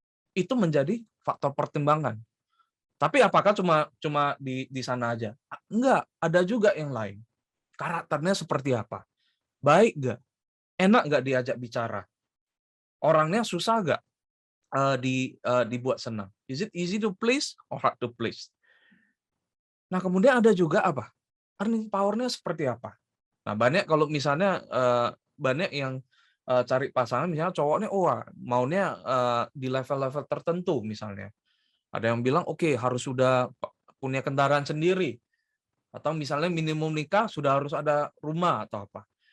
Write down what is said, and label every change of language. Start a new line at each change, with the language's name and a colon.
Indonesian: Itu menjadi faktor pertimbangan. Tapi apakah cuma di sana aja? Enggak, ada juga yang lain. Karakternya seperti apa? Baik nggak? Enak nggak diajak bicara? Orangnya susah nggak? dibuat senang?
English: Is it easy to please or hard to please?
Indonesian: Nah, kemudian ada juga apa? Earning power-nya seperti apa? Nah, banyak kalau misalnya banyak yang cari pasangan misalnya cowoknya maunya di level-level tertentu misalnya. Ada yang bilang oke harus sudah punya kendaraan sendiri atau misalnya minimum nikah sudah harus ada rumah atau apa.